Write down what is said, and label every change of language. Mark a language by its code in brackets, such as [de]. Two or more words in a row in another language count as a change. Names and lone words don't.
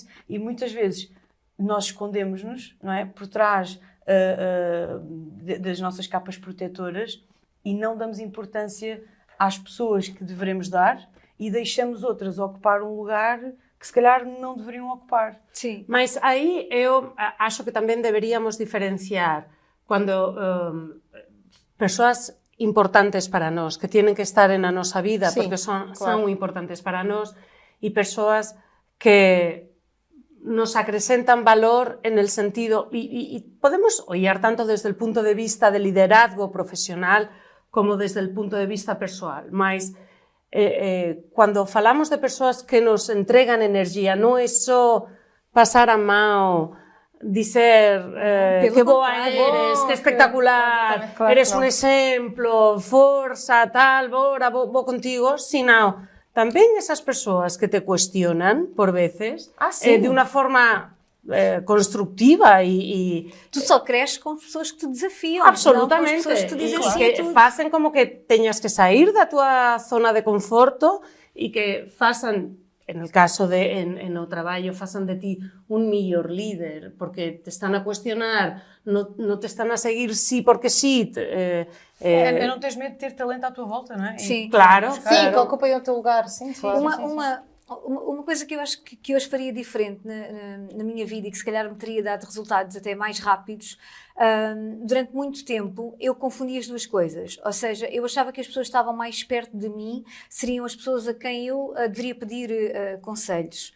[pt] E muitas vezes nós escondemos-nos, não é, por trás das nossas capas protetoras e não damos importância às pessoas que devemos dar e deixamos outras ocupar um lugar que se calhar não deveriam ocupar. Sim. Mas aí eu acho que também deveríamos diferenciar [gl] quando persoas importantes para nós, que [es] tienen que estar en [gl] a nosa vida, sí, porque son claro, importantes para nós, e persoas que nos acrecentan valor [es] en el sentido, y podemos [gl] ollar [es] tanto desde el punto de vista de liderazgo profesional como desde el punto de vista [gl] persoal, mas cuando falamos de persoas que nos entregan energía, non é só pasar a mão, dizer que boa eres, que espectacular, claro, eres un exemplo, forza, tal, bora, vou contigo, sino tamén esas persoas que te cuestionan, por veces, sí, de unha forma constructiva e [pt] Tu só cresces com pessoas que te desafiam, absolutamente, não com as pessoas que te dizem sim que a tudo. [gl] facen como que teñas que sair da tua zona de conforto e que façan, [es] en el caso [gl] en o traballo, façan de ti un mellor líder, porque te están a cuestionar, non te están a seguir sí porque sí. [pt] Não tens medo de ter talento à tua volta, não é? Sim. Claro. sim, que ocupem o teu lugar, sim, claro. Uma coisa que eu acho que hoje faria diferente na minha vida e que se calhar me teria dado resultados até mais rápidos, durante muito tempo eu confundia as duas coisas, ou seja, eu achava que as pessoas que estavam mais perto de mim seriam as pessoas a quem eu deveria pedir conselhos.